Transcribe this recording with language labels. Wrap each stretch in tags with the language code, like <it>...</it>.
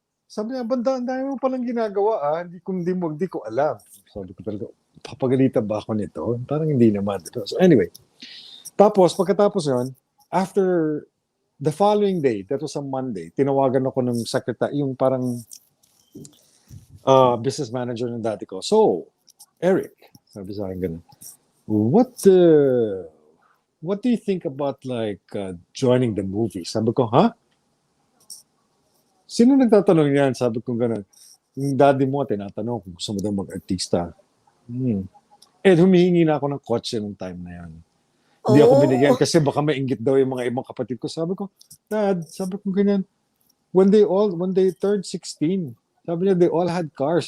<tl>Sabi niya, banda, ang dami mo palang ginagawa, hindi ko alam. Sabi ko talaga, papagalitan ba ako nito? Parang hindi naman. So anyway, pagkatapos yun,</tl> <en>after the following day, that was a Monday,</en> <tl>tinawagan ako ng secretary, yung parang business manager ng dati ko.</tl> <en>So, Eric,</en> <tl>sabi sa akin ganun,</tl> <en>what do you think about joining the movie?</en> <tl>Sabi ko, ha? Sino nagtatanong yan? Sabi ko ganun. Yung daddy mo, tinatanong kung gusto mo daw mag-artista. Humihingi na ako ng kotse nung time na yan. Hindi ako binigyan kasi baka mainggit daw yung mga ibang kapatid ko. Sabi ko,</tl> <en>Dad,</en> <tl>sabi ko ganyan,</tl> <en>when they turned 16,</en> <tl>sabi niya,</tl> <en>they all had cars.</en>